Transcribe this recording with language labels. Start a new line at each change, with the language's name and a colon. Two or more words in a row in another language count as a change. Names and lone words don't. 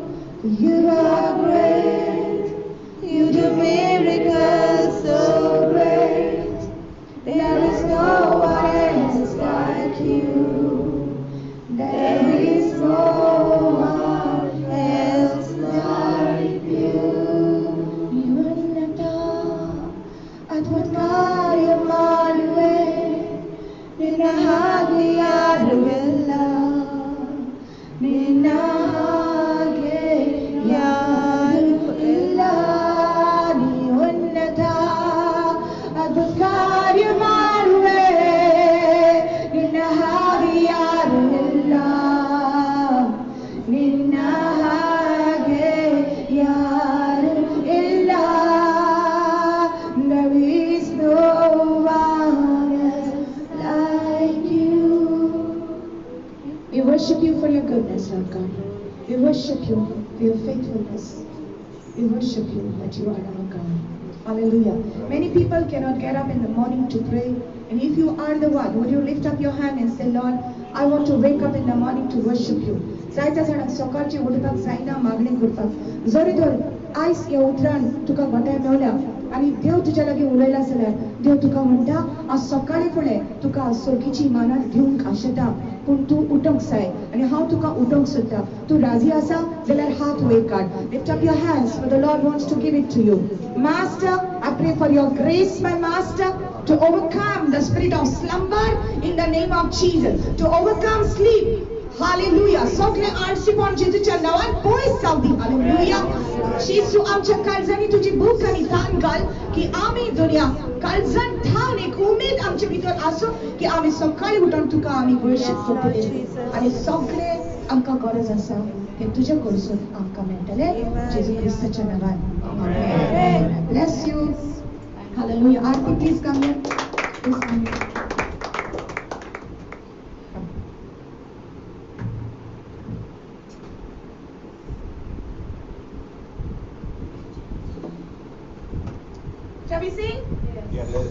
English: You are great. You do miracles so great. There is no one else like you. There is no one else like you. Advut Manuel, Nina Hagi Aduella, Nina Hagi Yaduella, Ni Unnata, Advut Manuel, Nina Hagi Aduella, Nina Hagi Yaduella. There is no one else like you. We worship you for your goodness, Lord God. We worship you for your faithfulness. We worship you that you are our God. Hallelujah. Many people cannot get up in the morning to pray. And if you are the one, would you lift up your hand and say, Lord, I want to wake up in the morning to worship you.
Konkani: जायता जाणांक सकाळची उठपाक जायना मागणी करपाक जरी तर आयज ह्या उतरान तुका घोटाय मेवल्या आनी देव तुज्या लागीं उलयला जाल्यार देव तुका म्हणटा आज सकाळी फुडें तुका सोगीची मानात दिवंक आशेता पूण तूं उठोंक जाय आनी हांव तुका उठोवंक सोदता तूं राजी आसा जाल्यार हात वयर काड
English: lift up your hands for the Lord wants to give it to you master I pray for your grace my master to overcome the spirit of slumber in the name of Jesus to overcome sleep. Hallelujah.
Konkani: सगळे आळशीपण जेजूच्या नांवान पयस जावदी.
English: Hallelujah.
Konkani: जेजू आमच्या काळजांनी तुजी भूक आनी तान घाल की आमी दुनिया काळजांत ठाण एक उमेद आमच्या भितर आसूं की आमी सकाळी उठून तुका आमी वर्शीप करतले आनी सगळे आमकां गरज आसा ते तुजे कडसून आमकां मेळटले जेजू क्रिस्ताच्या नांवान आमेन.
English: Bless you. Hallelujah. Aarti please come here. Please come here. Shall we sing? Yes.